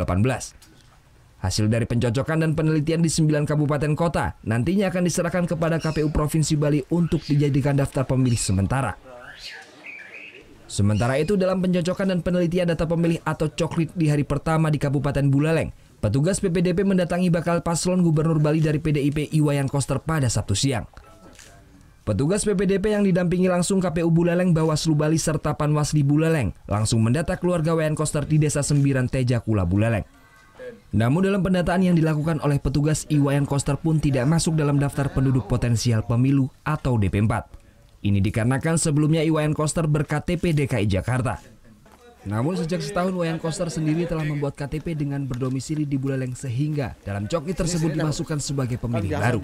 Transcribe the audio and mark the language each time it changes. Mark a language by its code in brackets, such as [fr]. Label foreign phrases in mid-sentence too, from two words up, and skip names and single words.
[id] Hasil dari pencocokan dan penelitian di 9 kabupaten kota nantinya akan diserahkan kepada KPU Provinsi Bali untuk dijadikan daftar pemilih sementara. Sementara itu dalam pencocokan dan penelitian data pemilih atau coklit di hari pertama di Kabupaten Buleleng, petugas PPDP mendatangi bakal paslon Gubernur Bali dari PDIP Iwayan Koster pada Sabtu siang. Petugas PPDP yang didampingi langsung KPU Buleleng, Bawaslu Bali serta Panwasli Buleleng langsung mendata keluarga Wayan Koster di Desa Sembiran Tejakula Buleleng. Namun dalam pendataan yang dilakukan oleh petugas, Iwayan Koster pun tidak masuk dalam daftar penduduk potensial pemilu atau DP4. Ini dikarenakan sebelumnya Iwayan Koster ber-KTP DKI Jakarta. Namun sejak setahun Wayan Koster sendiri telah membuat KTP dengan berdomisili di Buleleng sehingga dalam coklit tersebut dimasukkan sebagai pemilih baru.